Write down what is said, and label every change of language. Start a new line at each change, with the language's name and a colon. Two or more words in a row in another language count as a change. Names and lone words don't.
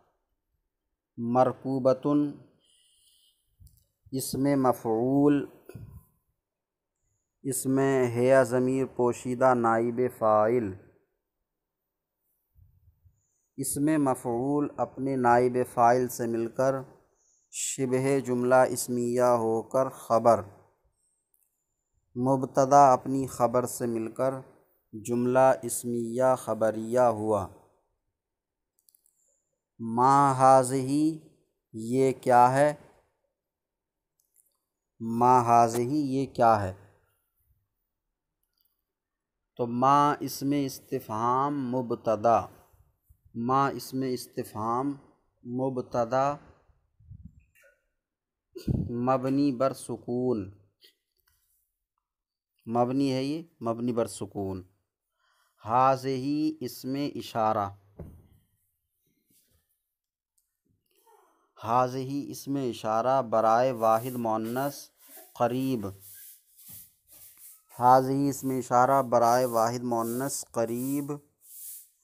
Urdu: مرکوبۃ اسم مفعول، اس میں ہے ضمیر پوشیدہ نائب فاعل، اسم مفعول اپنے نائب فاعل سے مل کر شبہ جملہ اسمیہ ہو کر خبر، مبتدا اپنی خبر سے مل کر جملہ اسمیہ خبریہ ہوا۔
Arabic: ما ہذہ
Urdu: یہ کیا ہے،
Arabic: ما ہذہ
Urdu: یہ کیا ہے، تو ما اسم استفہام مبتدا، ما اسم استفہام مبتدا مبنی بر سکون، مبنی ہے یہ مبنی بر سکون۔ ہذہ اسم اشارہ، ہذہ اسم اشارہ برائے واحد مؤنث قریب، ہذہ اسم اشارہ برائے واحد مؤنث قریب